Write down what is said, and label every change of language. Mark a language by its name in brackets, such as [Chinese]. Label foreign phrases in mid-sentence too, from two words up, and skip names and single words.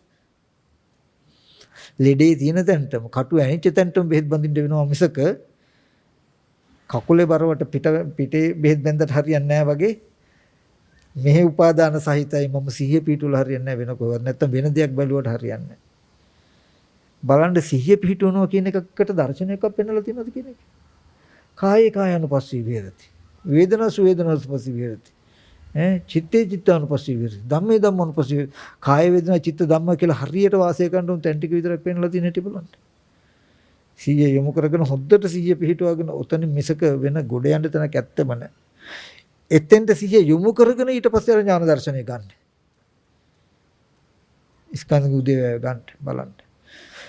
[Sinhala] ලෙඩේ තියෙන තැනටම කටු ඇනිච්ච තැනටම බෙහෙත් බඳින්න වෙනවා මිසක කකුලේ බරවට පිටේ බෙහෙත් බඳට හරියන්නේ නැහැ වගේ මෙහි උපාදාන සහිතයි මම සිහිය පිටුල හරියන්නේ නැහැ වෙන කොහෙවත් නැත්තම් වෙන දෙයක් බැලුවට හරියන්නේ නැහැ. බලන්න සිහිය පිටුවනවා කියන එකකට දර්ශනයක් පෙන්නලා තියෙනවද කියන එක. [Pali] කායේ කායानुපස්සී විහෙරති. වේදනාසු වේදනාසුපස්සී විහෙරති. චිත්තේ චිත්තානුපස්සී විහෙරති. ධම්මේ ධම්මානුපස්සී විහෙරති. [Sinhala] කාය වේදනා චිත්ත ධම්ම කියලා හරියට වාසය කරන උන් තැන් ටික විතරක් පෙන්නලා තියෙන හැටි බලන්න. සිහිය යොමු කරගෙන හොද්දට සිහිය පිහිටුවාගෙන උතන මිසක වෙන ගොඩ යන්න තැනක් ඇත්තම නැහැ. එතෙන්ට සිහිය යොමු කරගෙන ඊට පස්සේ අර ඥාන දර්ශනය ගන්න. ස්කන්ධ උදේ ගන්න බලන්න.